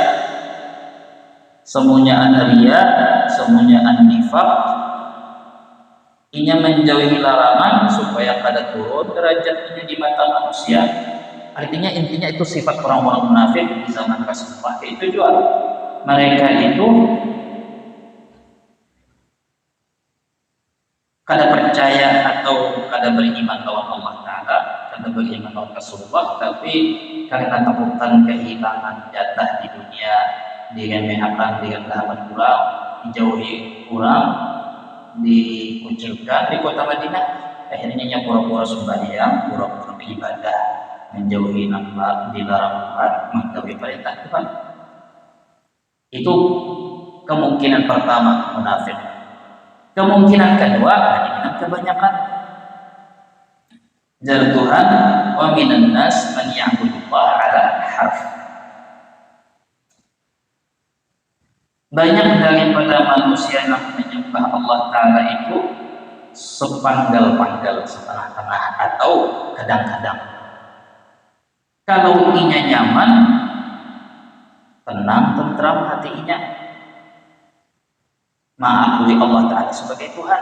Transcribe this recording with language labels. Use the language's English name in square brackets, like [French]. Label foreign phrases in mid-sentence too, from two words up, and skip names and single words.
[Banjar] Semuanya ria, semuanya nifaq. Ia menjauhi larangan supaya kada turun derajatnya di mata manusia. Artinya intinya itu sifat orang-orang munafik di zaman Rasulullah itu juga. Mereka itu kada percaya atau kada beriman lawan Allah Ta'ala, kada beriman lawan Rasulullah, tapi karena takutan kehilangan jatah di dunia, diremehkan, direndahkan kurang, dijauhi kurang, dikucilkan di kota Madinah, akhirnya pura-pura sembahyang, pura-pura beribadah, menjauhi nampak, dilarang mengetahui perintah Tuhan. Itu kemungkinan pertama munafik. Kemungkinan kedua, kemungkinan kebanyakan. Jar Tuhan, [Arabic] wa minan nas man ya'budullaha ala harf. [Banjar] Banyak daripada manusia yang menyembah Allah Ta'ala itu sepanggal-panggal, setengah-tengah atau kadang-kadang. Kalau inya nyaman, tenang, tentram hatinya, mengakui Allah Ta'ala sebagai Tuhan.